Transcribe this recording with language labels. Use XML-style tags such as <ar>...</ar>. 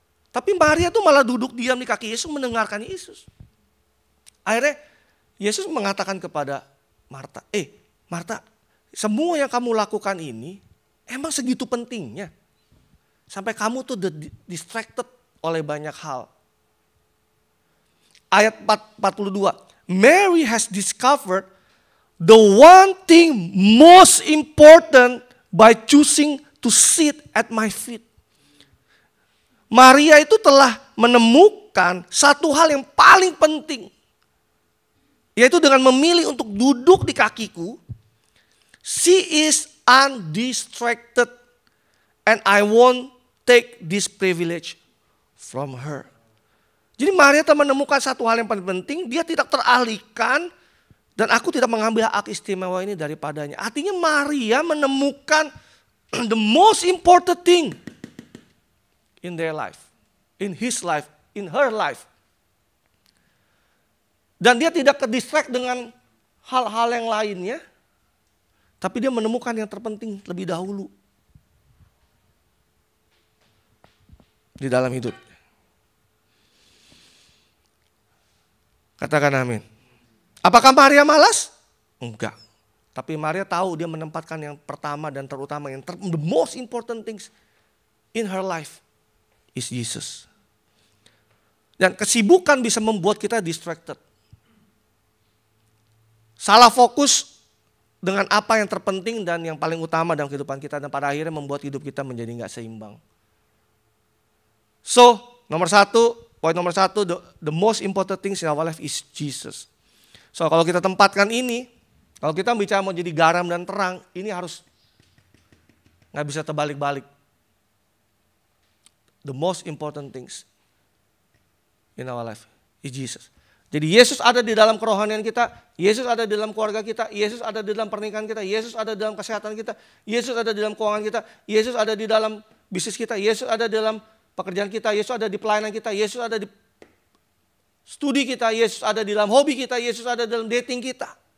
<id>Tapi Maria tuh malah duduk diam di kaki Yesus mendengarkan Yesus. Akhirnya Yesus mengatakan kepada Marta, Marta, semua yang kamu lakukan ini emang segitu pentingnya. Sampai kamu tuh distracted oleh banyak hal. Ayat 42,</id> <en>Mary has discovered the one thing most important by choosing to sit at my feet.</en> <id>Maria itu telah menemukan satu hal yang paling penting. Yaitu dengan memilih untuk duduk di kakiku.</id> <en>She is undistracted. And I won't take this privilege from her.</en> <id>Jadi Maria telah menemukan satu hal yang paling penting. Dia tidak teralihkan. Dan aku tidak mengambil hak istimewa ini daripadanya. Artinya Maria menemukan</id> <en>the most important thing in their life. In his life. In her life.</en> <id>Dan dia tidak ke-distract dengan hal-hal yang lainnya. Tapi dia menemukan yang terpenting lebih dahulu. Di dalam hidup. Katakan amin. Apakah Maria malas? Enggak. Tapi Maria tahu dia menempatkan yang pertama dan terutama.</id> <en>The most important things in her life is Jesus.</en> <id>Dan kesibukan bisa membuat kita distracted. Salah fokus dengan apa yang terpenting dan yang paling utama dalam kehidupan kita, dan pada akhirnya membuat hidup kita menjadi nggak seimbang.</id> <en>So,</en> <id>poin nomor satu,</id> <en>the most important things in our life is Jesus.</en> <id>So, kalau kita tempatkan ini, kalau kita bicara mau jadi garam dan terang, ini harus nggak bisa terbalik-balik.</id> <en>The most important things in our life is Jesus.</en> <id>Jadi Yesus ada di dalam kerohanian kita, Yesus ada di dalam keluarga kita, Yesus ada di dalam pernikahan kita, Yesus ada di dalam kesehatan kita, Yesus ada di dalam keuangan kita, Yesus ada di dalam bisnis kita, Yesus ada di dalam pekerjaan kita, Yesus ada di pelayanan kita, Yesus ada di studi kita, Yesus ada di dalam hobi kita, Yesus ada di dalam dating kita.</id>